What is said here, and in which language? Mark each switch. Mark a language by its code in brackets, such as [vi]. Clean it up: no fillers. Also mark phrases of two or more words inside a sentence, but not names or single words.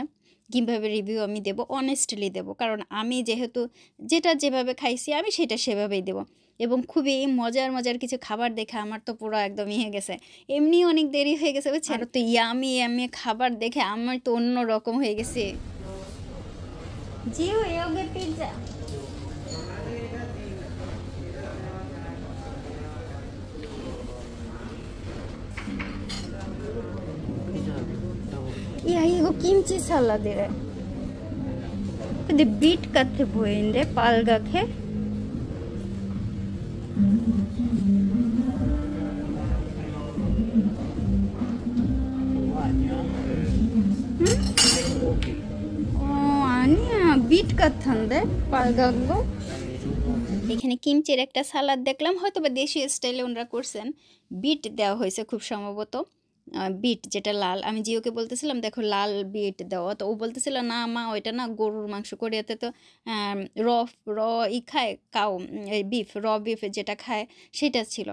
[bn] গিমভাবের রিভিউ আমি দেবো, অনেস্টলি দেবো, কারণ আমি যেহেতু যেটা যেভাবে খাইছি আমি সেটা সেভাবেই দেবো। এবং খুবই মজার মজার কিছু খাবার দেখে আমার তো পুরো একদম ইয়ে গেছে। এমনি অনেক দেরি হয়ে গেছে বুঝছেন, আর তো [en] yummy yummy [bn] খাবার দেখে আমার তো অন্য রকম হয়ে গেছে। [ko] জিও 여기 পিৎজা 야 이거 김치 살라드래 근데 빛 같아 보이는데 빨갛게 아니야 빛 같은데 빨간 거 [bn] এখানে কিমচির একটা সালাদ দেখলাম, হয়তো বা দেশীয় স্টাইলে ওনারা করছেন। বিট দেওয়া হয়েছে খুব সম্ভবত, বিট যেটা লাল। আমি জিওকে বলতেছিলাম দেখো লাল বিট দেওয়া, তো ও বলতেছিল না মা ওইটা না গরুর মাংস, কোরিয়াতে তো র র ই খায়, [en] cow beef, raw beef [bn] যেটা খায় সেটা ছিল।